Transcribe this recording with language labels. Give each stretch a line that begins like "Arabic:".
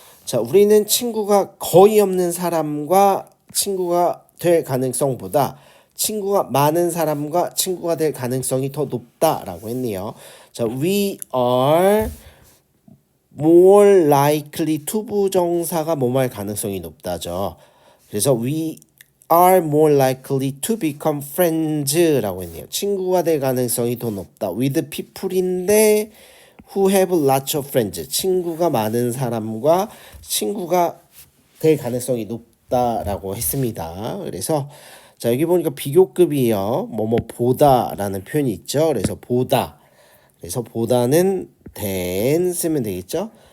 Korean: 자, 우리는 친구가 거의 없는 사람과 친구가 될 가능성보다 친구가 많은 사람과 친구가 될 가능성이 더 높다라고 했네요. 자,
English: we are more likely to
Korean: 부정사가 뭐뭐할 가능성이 높다죠. 그래서
English: we are more likely to become friends
Korean: 라고 했네요. 친구가 될 가능성이 더 높다.
English: with people
Korean: 인데
English: who have lots of friends.
Korean: 친구가 많은 사람과 친구가 될 가능성이 높다라고 했습니다. 그래서 자, 여기 보니까 비교급이에요. 뭐뭐 보다라는 표현이 있죠. 그래서 보다. 그래서 보다는 than 쓰면 되겠죠.